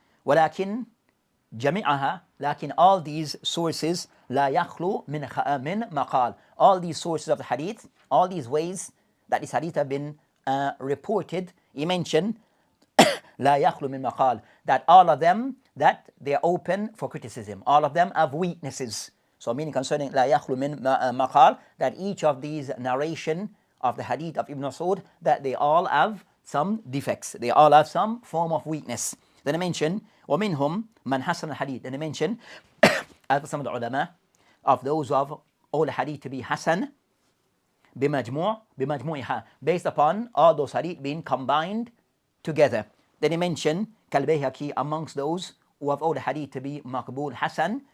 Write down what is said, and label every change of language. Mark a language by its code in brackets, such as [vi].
[ar] ولكن جميعها, لكن all these sources لا يخلو من مقال. [en] All these sources of the hadith, all these ways that this hadith have been reported, he mentioned لا يخلو من مقال, that all of them, that they are open for criticism. All of them have weaknesses. So meaning concerning لا يخلو من مقال, that each of these narration of the hadith of Ibn Mas'ud, that they all have some defects. They all have some form of weakness. Then I mention ومنهم من حسن الحديث. Then I mention as some of the ulama of those who have all the hadith to be hasan بمجموعها, based upon all those hadith being combined together. Then he mentioned كالبيهقي, amongst those who have all the hadith to be مقبول hasan.